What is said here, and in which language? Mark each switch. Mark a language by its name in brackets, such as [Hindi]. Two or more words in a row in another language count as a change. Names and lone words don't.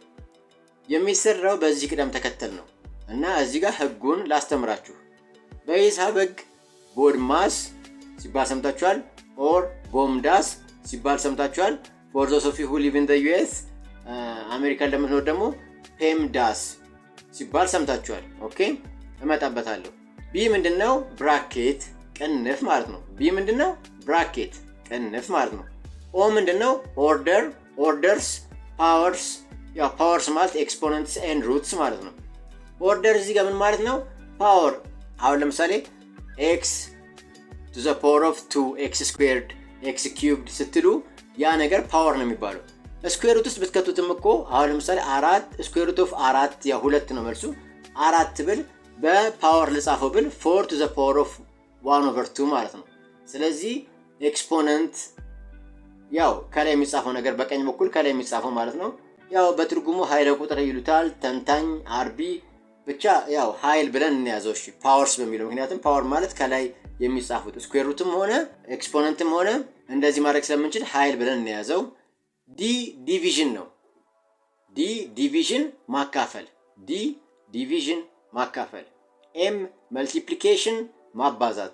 [Amharic] የሚሰራው በዚህ ቅደም ተከተል ነው እና እዚህ ጋር ህጉን ላስተምራችሁ። በሂሳብ ህግ ቦድ ማስ ሲባል ሰምታችኋል። ኦር ቦም ዳስ ሲባል ሰምታችኋል። [English] for those of you who live in the US [Amharic] አሜሪካን ለምትኖር ደግሞ ፔም ዳስ ሲባል ሰምታችኋል። ኦኬ፣ እመጣበታለሁ። ቢ ምንድነው? ብራኬት ቅንፍ ማለት ነው። ቢ ምንድነው? ብራኬት ቅንፍ ማለት ነው። ኦ ምንድነው? [English] order orders powers [Amharic] ያው ፓወርስ ማለት [English] exponents and roots [Amharic] ማለት ነው። ኦርደር እዚህ ጋር ምን ማለት ነው? ፓወር አሁን ለምሳሌ [English] x to the power of 2 x squared x cubed [Amharic] ስትሉ ያ ነገር ፓወር ነው የሚባለው። [English] square root [Amharic] ውስጥ ብትከቱትም እኮ አሁን ለምሳሌ 4 [English] square root of 4 [Amharic] ያ 2 ነው መልሱ። 4 ብል በፓወር ልጻፈው ብል [English] 4 to the power of 1/2 [Amharic] ማለት ነው። ስለዚህ ኤክስፖነንት ያው ከላይ የሚጻፈው ነገር በቀኝ በኩል ከላይ የሚጻፈው ማለት ነው። ያው በትርጉሙ ኃይለ ቁጥር ይሉታል ተንታኝ አርቢ ብቻ ያው ኃይል ብለን እንያዘው እሺ ፓወርስ በሚለው ምክንያቱም ፓወር ማለት ከላይ የሚጻፉት [English] square rootም [Amharic] ሆነ ኤክስፖነንትም ሆነ እንደዚህ ማድረግ ስለምንችል ኃይል ብለን እንያዘው። [English] D division [Amharic] ነው። [English] D division [Amharic] ማካፈል፣ [English] D division [Amharic] ማካፈል። [English] M multiplication [Amharic] ማባዛት፣